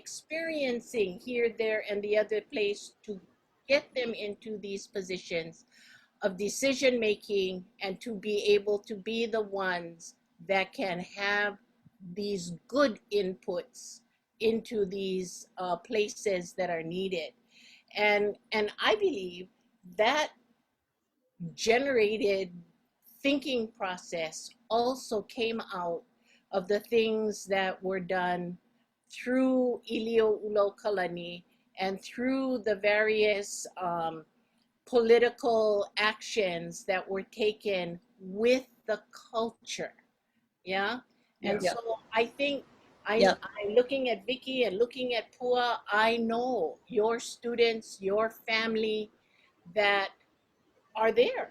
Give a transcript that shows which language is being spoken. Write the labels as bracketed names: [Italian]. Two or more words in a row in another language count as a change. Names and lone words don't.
[English] here, there, and the other place, to get them into these positions of decision making and to be able to be the ones that can have these good inputs into these places that are needed. And I believe that generated thinking process also came out of the things that were done through ʻīlioʻulaokalani and through the various political actions that were taken with the culture. Yeah. And so I think I'm looking at Vicky and looking at Pua, I know your students, your family that are there.